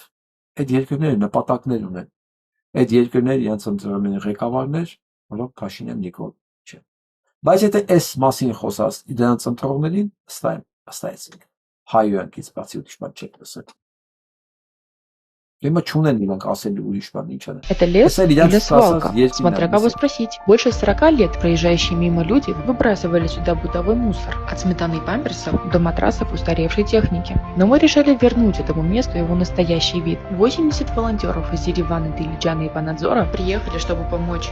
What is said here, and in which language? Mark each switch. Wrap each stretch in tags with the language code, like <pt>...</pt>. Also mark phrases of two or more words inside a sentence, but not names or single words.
<hy>այդ երկրները նպատակներ ունեն։ Այդ երկրները իրենց ընտրում են ղեկավարներ, որոնք Փաշինյան Նիկոլ չեն։ Բայց եթե այս մասին խոսած դրանց ընտրողներին, ըստայեցին հայոյանքից բացի ուրիշ բան չեք լսել։ Հիմա չունեն իրանք ասելու ուրիշ бан ինչ անեն։</hy> <ru>Это лес или свалка, смотря кого спросить. Больше 40 лет проезжающие мимо люди выбрасывали сюда бытовой мусор, от сметаны и памперсов до матрасов устаревшей техники. Но мы решили вернуть этому месту его настоящий вид. 80 волонтеров из Еревана, Дилиджана и Панадзора приехали, чтобы помочь.</ru>